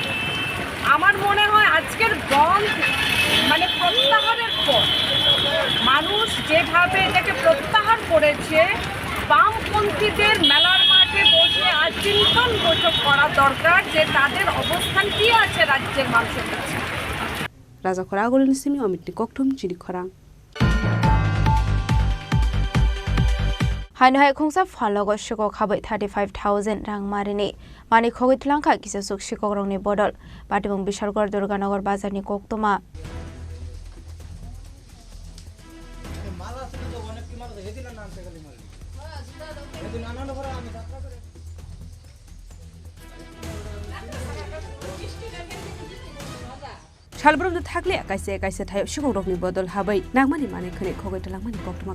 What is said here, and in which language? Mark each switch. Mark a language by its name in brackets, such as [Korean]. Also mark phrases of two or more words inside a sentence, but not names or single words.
[Bangla] আমার মনে হয় আজকের বন্ধ মানে প্রত্যাহারের পর মানুষ যেভাবে এটাকে প্রত্যাহার করেছে, বামপন্থীদের মেলার মাঠে বসে আজ চিন্তন বৈঠক করা দরকার যে তাদের অবস্থান কী আছে রাজ্যের মানুষের কাছে। [Kok Borok] রাজা খরা গলিন সিমি অমিত ককটুম চিনি খরাং। haino hai khongsa phallogo shiko khabai 35,000 rang marini mani khogoi tlangkha kisa suk shikok rongni bodol patibung Bishalgor Durganagar bazarni koktoma Shalbromno thakle kaise thayo shikogrokni bodol habai nangmani mane khane khogoi talangmani koktoma